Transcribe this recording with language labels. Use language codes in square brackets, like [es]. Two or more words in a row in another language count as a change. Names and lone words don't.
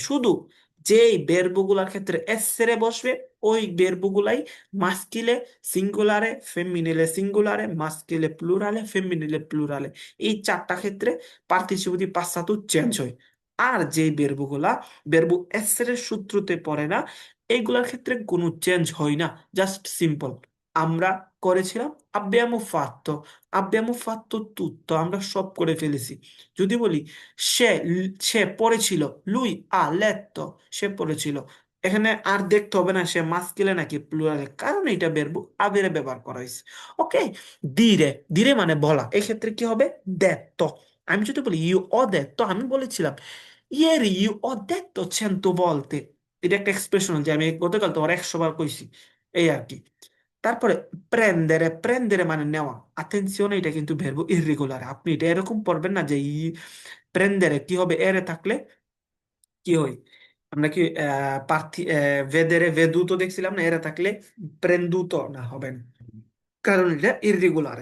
[bn] শুধু যেই বেরবুগুলার ক্ষেত্রে এসরে বসবে, ওই বেরবুগুলাই [it] maschile singolare, femminile singolare, maschile plurale, femminile plurale, [bn] এই চারটা ক্ষেত্রে পার্টিসিপেটিভ পাঁচটা চেঞ্জ হয়। আর যেই বেরবুগুলা [it] verbo essere [bn] সূত্রতে পড়ে না, এইগুলার ক্ষেত্রে কোনো চেঞ্জ হয় না। জাস্ট সিম্পল। আমরা করেছিলাম [it] abbiamo fatto, abbiamo fatto tutto, [bn] আমরা সব করে ফেলেছি। যদি বলি সে পড়েছিল, [it] lui ha letto, [bn] সে পড়েছিল, এখানে আর দেখতে হবে না সে মাস্কিলে নাকি প্লুরালে, কারণ এটা [it] verbo avere [bn] ব্যবহার করা হয়েছে। ওকে। দিরে, দিরে মানে বলা, এক্ষেত্রে কি হবে? detto। আমি যদি বলি [it] io ho detto, [bn] আমি বলেছিলাম [it] ieri io ho detto 100 volte. [bn] এটা একটা এক্সপ্রেশন যে আমি গতকাল তোমার 100 বার কইছি, এই আর কি। তারপরে প্রেন্দেরে, প্রেন্দেরে মানে নেওয়া। আতেনশিওনে, এটা কিন্তু [it] verbo irregolare, [bn] আপনি এটা এরকম পড়বেন না যে প্রেন্দেরে কি হবে, এরে থাকলে কি হয়। আমরা কি [it] vedere veduto [bn] দেখছিলাম না, এরে থাকলে প্রেন্দুতো না, হবে না, কারণ এটা ইররেগুলারে।